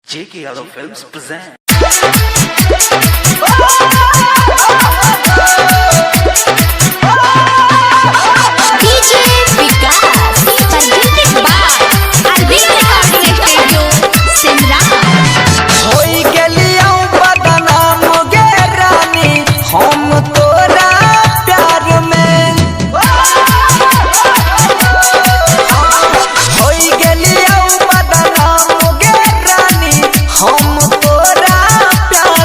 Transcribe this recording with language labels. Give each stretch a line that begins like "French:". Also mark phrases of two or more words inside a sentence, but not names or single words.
English: J.K. Yadav Films present. DJ Vikas, presented by Arvind Recording Studio, Simla.
Maithili: होई गेलियो बदनाम गे रानी हम तोरा प्यार में होई गेलियो बदनाम गे रानी हम तोरा प्यार